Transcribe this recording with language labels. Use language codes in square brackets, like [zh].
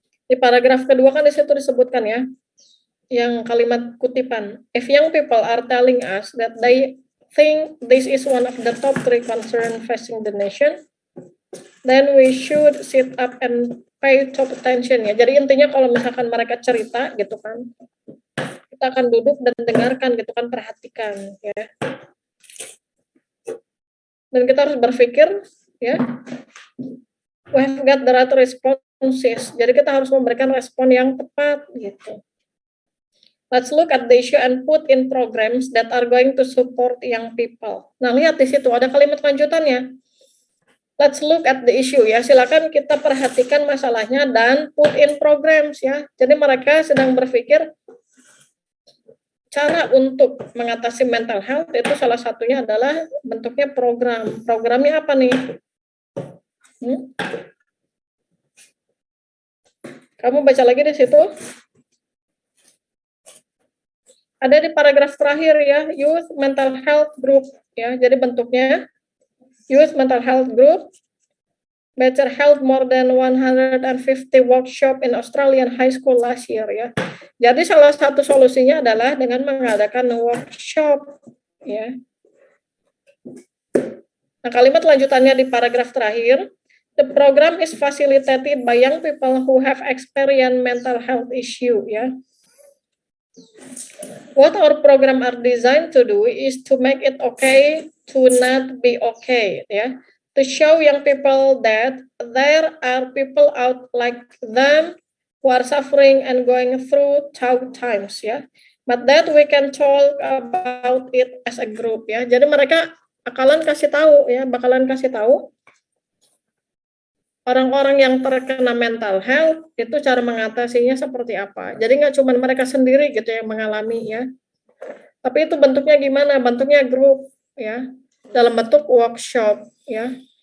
[id] Di paragraf kedua kan di situ disebutkan ya, yang kalimat kutipan. [en] If young people are telling us that they think this is one of the top 3 concerns facing the nation, then we should sit up and pay top attention ya. [id] Jadi intinya kalau misalkan mereka cerita gitu kan, kita akan duduk dan dengarkan gitu kan, perhatikan ya. Dan kita harus berpikir ya, [en] we have got the right responses. [id] Jadi kita harus memberikan respon yang tepat gitu. [en] Let's look at the issue and put in programs that are going to support young people. [id] Nah, lihat di situ ada kalimat lanjutannya. [en] let's look at the issue ya. [id] Silakan kita perhatikan masalahnya dan [en] put in programs [id] ya. Jadi mereka sedang berpikir cara untuk mengatasi mental health itu salah satunya adalah bentuknya program. Programnya apa nih? Kamu baca lagi di situ. Ada di paragraf terakhir ya, Youth Mental Health Group ya. Jadi bentuknya [en] Youth Mental Health Group better held more than 150 workshop in Australian high school last year ya. [id] Jadi salah satu solusinya adalah dengan mengadakan workshop ya. Nah, kalimat lanjutannya di paragraf terakhir, [en] the program is facilitated by young people who have experienced mental health issue ya. What our program are designed to do is to make it okay to not be okay ya. To show young people that there are people out like them who are suffering and going through tough times ya. But that we can talk about it as a group ya. [id] Jadi mereka bakalan kasih tahu orang-orang yang terkena mental health itu cara mengatasinya seperti apa. Jadi nggak cuma mereka sendiri gitu yang mengalami ya. Tapi itu bentuknya gimana? Bentuknya grup ya. Dalam bentuk workshop ya.